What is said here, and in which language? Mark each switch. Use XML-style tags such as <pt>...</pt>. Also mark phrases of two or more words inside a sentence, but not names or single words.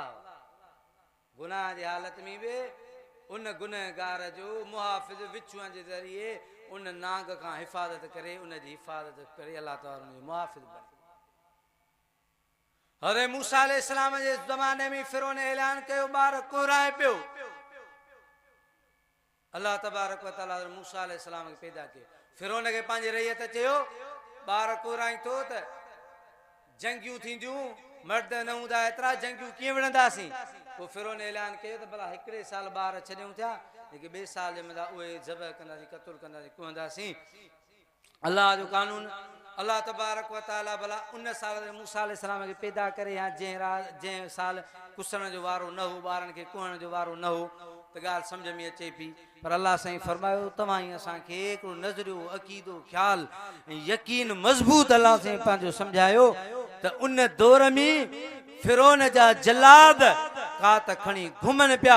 <sd>गुनाह जी हालत में बि उन गुनहगार जो मुहाफ़िज़ विचूअ जे ज़रिए उन नांग खां हिफ़ाज़त करे, उन जी हिफ़ाज़त करे अल्लाह ताला उन जो मुहाफ़िज़ बणे। हज़रत मूसा अलैहिस्सलाम जे ज़माने में फ़िरौन ऐलान कयो ॿार कोराए पियो।</sd> <ar>الله تبارك وتعالى</ar> <sd>मूसा अलैहिस्सलाम खे पैदा कयो। फ़िरौन खे पंहिंजी रैयत चयो ॿार कोराई थो त जंगियूं थींदियूं, मर्द न हूंदा, एतिरा जंगियूं कीअं विढ़ंदासीं? पोइ फ़िरौन ऐलान कयो त भला हिकिड़े साल ॿार छॾियूं था, लेकिन ॿिए साल जे मथां उहे ज़बह कंदासीं, क़त्ल कंदासीं, कुहंदासीं। अल्लाह जो कानून।</sd> <ar>الله تبارك وتعالى</ar> <sd>भला उन साल मूसा अलैहिस्सलाम खे पैदा करे या जंहिं साल कुसण जो वारो न हो, ॿारनि खे कुहण जो वारो न हो, त ॻाल्हि सम्झ में अचे पई। पर अल्लाह साईं फरमायो तव्हां ई असांखे हिकिड़ो नज़रियो, अक़ीदो, ख़्याल ऐं यकीन मज़बूत अल्लाह साईं पंहिंजो सम्झायो त उन दौर में फ़िरौन जा जलाद का त खणी घुमनि पिया।</sd>